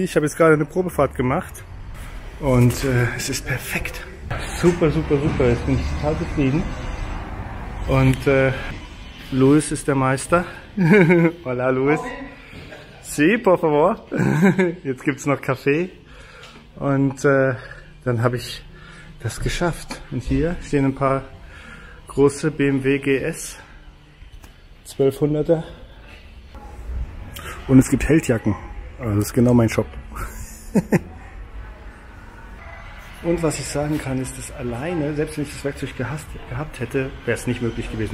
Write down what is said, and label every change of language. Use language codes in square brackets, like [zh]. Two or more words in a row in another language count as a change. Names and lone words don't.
[de] Ich habe jetzt gerade eine Probefahrt gemacht und es ist perfekt. Super, super, super. Jetzt bin ich total zufrieden. Und Luis ist der Meister. [es] Hola Luis. Sí, por favor. [de] Jetzt gibt es noch Kaffee. Und dann habe ich das geschafft. Und hier stehen ein paar große BMW GS 1200er. Und es gibt Heldjacken. Also das ist genau mein Shop. Und was ich sagen kann, ist, dass alleine, selbst wenn ich das Werkzeug gehabt hätte, wäre es nicht möglich gewesen.